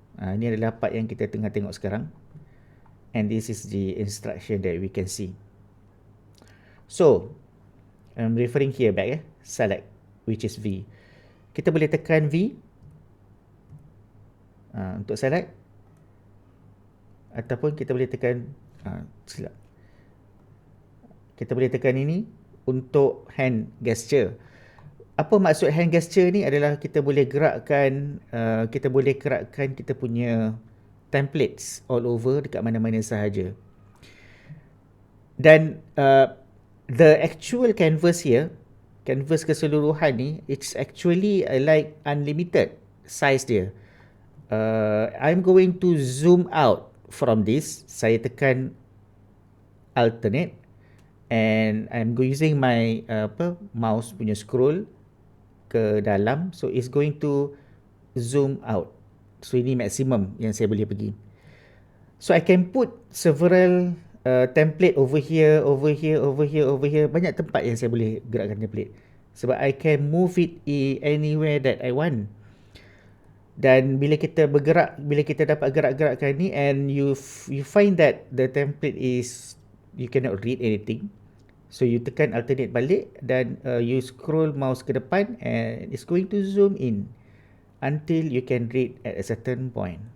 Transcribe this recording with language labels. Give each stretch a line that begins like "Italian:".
Malay: Ini adalah part yang kita tengah tengok sekarang.
English: And this is the instruction that we can see. So, I'm referring here back, select, which is V.
Malay: Kita boleh tekan V untuk select, ataupun kita boleh tekan silap. Kita boleh tekan ini untuk hand gesture. Apa maksud hand gesture ni adalah kita boleh gerakkan kita punya templates
English: all over
Malay: dekat mana-mana sahaja. Dan
English: the actual canvas here,
Malay: canvas keseluruhan ni,
English: it's actually like unlimited size
Malay: dia.
English: I'm going to zoom out from this.
Malay: Saya tekan alternate
English: and I'm using my mouse
Malay: punya scroll ke dalam,
English: so it's going to zoom out.
Malay: So ini maximum yang saya boleh pergi.
English: So I can put several template over here.
Malay: Banyak tempat yang saya boleh gerakkan template.
English: Sebab I can move it anywhere that I want.
Malay: Dan bila kita bergerak, bila kita dapat gerak-gerakkan ni,
English: and you find that the template is, you cannot read anything. So you
Malay: tekan alternate balik dan
English: you scroll mouse
Malay: ke depan
English: and it's going to zoom in until you can read at a certain point.